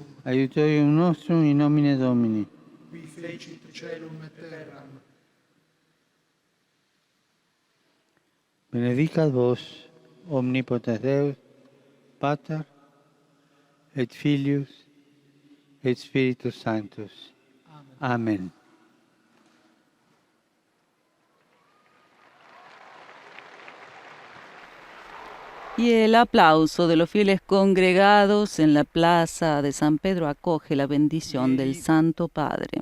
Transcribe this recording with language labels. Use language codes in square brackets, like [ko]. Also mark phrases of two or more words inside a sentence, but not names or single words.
[la] Aiutorium nostrum in nomine Domini. qui fecit celum et terram. Benedicat vos, omnipotens Deus, Pater, et Filius, et Spiritus Sanctus. Amen. [es] Y el aplauso de los fieles congregados en la plaza de San Pedro acoge la bendición del Santo Padre.